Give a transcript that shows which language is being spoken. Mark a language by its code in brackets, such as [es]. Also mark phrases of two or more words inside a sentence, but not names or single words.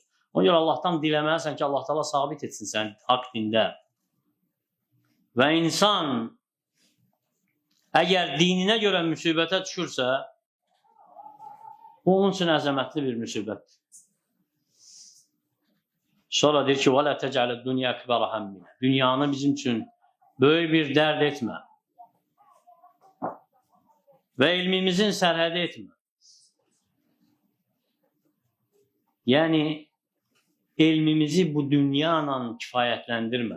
[az] Ona görə Allahdan diləməlisən ki, Allah Teala sabit etsin sən haqq dində. Və insan əgər dininə görə müsibətə düşürsə, bu onun üçün əzəmətli bir müsibətdir. Sonra deyir ki, [ar] وَلَا تَجْعَلَ الدُّنْيَا اَكْبَرَ هَمِّنَا. [az] Dünyanı bizim üçün böyük bir dərd etmə. Və ilmimizin sərhədi etmə. Yəni, elmimizi bu dünyanla kifayətləndirmə.